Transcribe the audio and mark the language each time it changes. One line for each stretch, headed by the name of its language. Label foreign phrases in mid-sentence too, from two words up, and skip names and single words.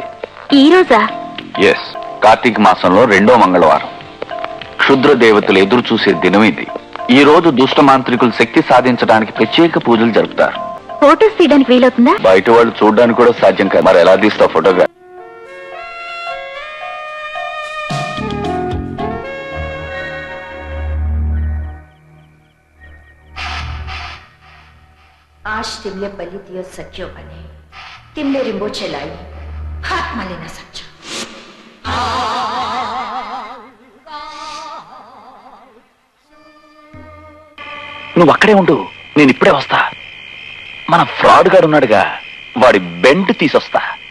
Telugu: ఈ రోజా? ఎస్. కార్తీక మాసంలో 2వ మంగళవారం. క్షుద్ర దేవతలు ఎదురు చూసే దినం ఇది. ఈ రోజు దుష్ట మాంత్రికులు శక్తి సాధించడానికి ప్రత్యేక పూజలు జరుపుతారు. ఫోటోస్ తీయడానికి వీలవుతుందా? బయట వాళ్ళు చూడడానికి కూడా సాధ్యం కాదు. మరి ఎలా తీస్తావు ఫోటోగా?
Nepali: आज तिमले बलि दियो सक्यो भने तिमले रिम्बोछेलाई हातमा लिन सक्छौ।
Telugu: నువ్వు అక్కడే ఉండు, నేను ఇప్పుడే వస్తా. మన ఫ్రాడ్ గారు ఉన్నాడుగా, వాడి బెండ్ తీసొస్తా.